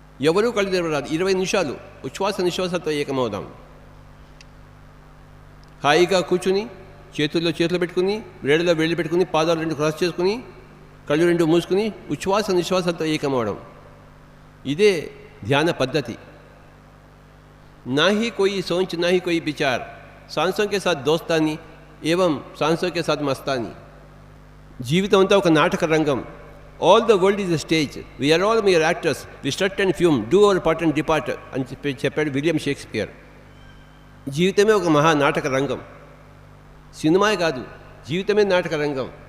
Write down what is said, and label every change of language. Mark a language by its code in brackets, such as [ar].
[te] ఎవరూ కళ్ళు తెరవరాదు. 20 నిమిషాలు ఉచ్ఛ్వాస నిశ్వాసంతో ఏకమవుదాం. హాయిగా కూర్చుని, చేతుల్లో చేతులు పెట్టుకుని, వేళ్ళలో వేళ్ళు పెట్టుకుని, పాదాలు 2 క్రాస్ చేసుకుని, కళ్ళు 2 మూసుకుని ఉచ్ఛ్వాస నిశ్వాసంతో ఏకమవడం. ఇదే ధ్యాన పద్ధతి. [hi] నాహి కోయి సోంచ్ నాహి కోయి విచార్, సాంసోं के साथ दोस्तानी एवं सांसों के साथ मस्तानी. [te] జీవితం అంతా ఒక నాటక రంగం. [en] all the world is a stage, we are all mere actors, we strut and fume, do our part and depart [te] అని చెప్పాడు [en] William Shakespeare. [te] జీవితమే ఒక మహా నాటక రంగం. సినిమాయే కాదు, జీవితమే నాటక రంగం.